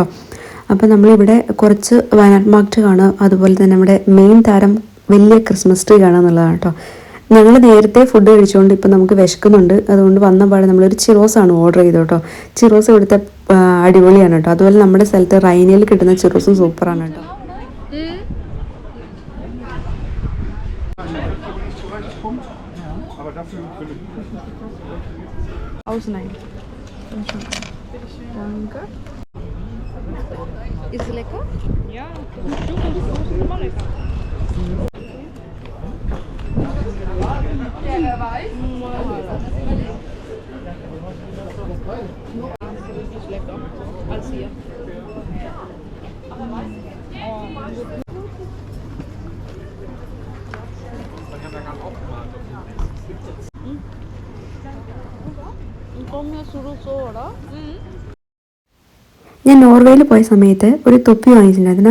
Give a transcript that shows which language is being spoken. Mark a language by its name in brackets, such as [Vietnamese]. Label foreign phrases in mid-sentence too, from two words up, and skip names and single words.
[Malayalam] അപ്പോൾ നമ്മളിവിടെ കുറച്ച് വയനാട് മാർക്കറ്റ് കാണുക, അതുപോലെ തന്നെ നമ്മുടെ മെയിൻ താരം വലിയ [English] Christmas tree [Malayalam] കാണുക എന്നുള്ളതാണ് കേട്ടോ. ഞങ്ങൾ നേരത്തെ ഫുഡ് കഴിച്ചുകൊണ്ട് ഇപ്പോൾ നമുക്ക് വിശക്കുന്നുണ്ട്. അതുകൊണ്ട് വന്ന പാടെ നമ്മളൊരു ചിറോസാണ് ഓർഡർ ചെയ്തത് കേട്ടോ. ചിറോസ് ഇവിടുത്തെ അടിപൊളിയാണ് കേട്ടോ. അതുപോലെ നമ്മുടെ സ്ഥലത്ത് റൈനയിൽ കിട്ടുന്ന ചിറോസും സൂപ്പറാണ് കേട്ടോ. [German] Ausnehmen. Danke. Ist es lecker? Ja, ist immer lecker. Ja, wer weiß. Ist lecker. Als hier. [Malayalam] ഞാൻ നോർവേയിൽ പോയ സമയത്ത് ഒരു തൊപ്പി വാങ്ങിച്ചിട്ടുണ്ടായിരുന്നു.